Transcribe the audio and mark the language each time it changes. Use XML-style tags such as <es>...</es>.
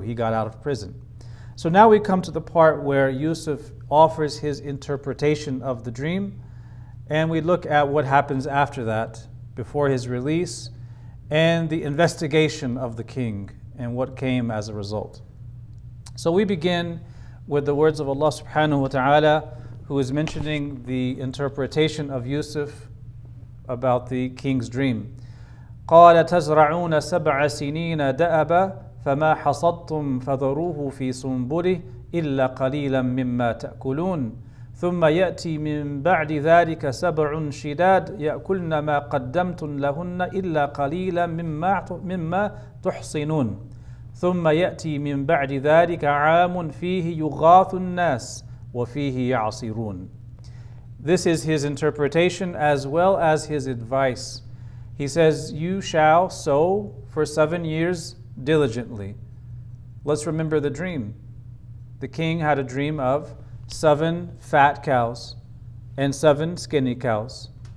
<en>He got out of prison. So now we come to the part where Yusuf offers his interpretation of the dream, and we look at what happens after that, before his release, and the investigation of the king and what came as a result. So we begin with the words of Allah subhanahu wa ta'ala, who is mentioning the interpretation of Yusuf about the king's dream.</en> <ar>قال تزرعون سبع سنين دأبا فما حصدتم فذروه في سنبله إلا قليلا مما تأكلون ثم يأتي من بعد ذلك سبع شداد يأكلن ما قدمتم لهن إلا قليلا مما تحصنون ثم يأتي من بعد ذلك عام فيه يغاث الناس وفيه يعصرون.</ar> <en>This is his interpretation as well as his advice. He says, you shall sow for 7 years diligently. Let's remember the dream. The king had a dream of 7 fat cows and 7 skinny cows.</en>